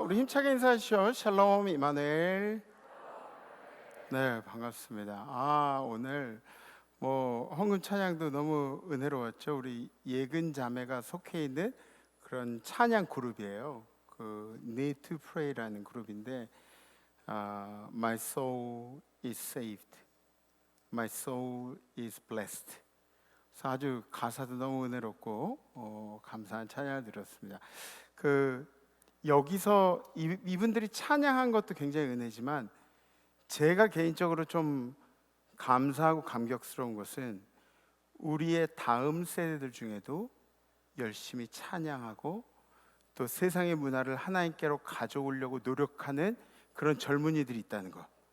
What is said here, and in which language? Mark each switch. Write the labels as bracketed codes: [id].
[ko] 우리 힘차게 인사하시죠. 샬롬 이마누엘. 네, 반갑습니다. 오늘 헌금 찬양도 너무 은혜로웠죠. 우리 예근 자매가 속해 있는 그런 찬양 그룹이에요. [en] 그 Need to Pray라는 그룹인데 My soul is saved, My soul is blessed. [ko] 그래서 아주 가사도 너무 은혜롭고 감사한 찬양을 드렸습니다. 여기서 이분들이 찬양한 것도 굉장히 은혜지만 제가 개인적으로 좀 감사하고 감격스러운 것은 우리의 다음 세대들 중에도 열심히 찬양하고 또 세상의 문화를 하나님께로 가져오려고 노력하는 그런 젊은이들이 있다는 것.